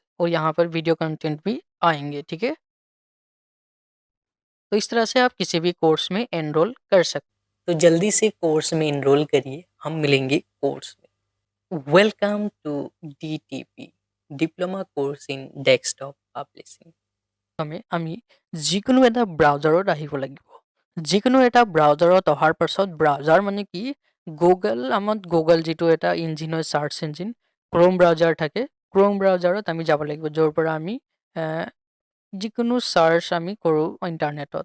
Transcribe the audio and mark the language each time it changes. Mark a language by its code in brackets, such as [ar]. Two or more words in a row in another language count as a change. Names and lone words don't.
[hi] और यहाँ पर वीडियो कंटेंट भी आएंगे। ठीक है, तो इस तरह से आप किसी भी कोर्स में एनरोल कर सकते। तो जल्दी से कोर्स में एनरोल करिए, हम मिलेंगे कोर्स में। [en] welcome to DTP, diploma course in desktop publishing. [as] আমি যিকোনো এটা ব্ৰাউজাৰত আহিব লাগিব। যিকোনো এটা ব্ৰাউজাৰত অহাৰ পাছত, ব্ৰাউজাৰ মানে কি, আমাৰ গুগল যিটো এটা ইঞ্জিন হয়, [en] search engine, [as] ক্ৰোম ব্ৰাউজাৰ থাকে। ক্ৰোম ব্ৰাউজাৰত আমি যাব লাগিব, য'ৰ পৰা আমি যিকোনো সাৰ্চ আমি কৰোঁ ইণ্টাৰনেটত।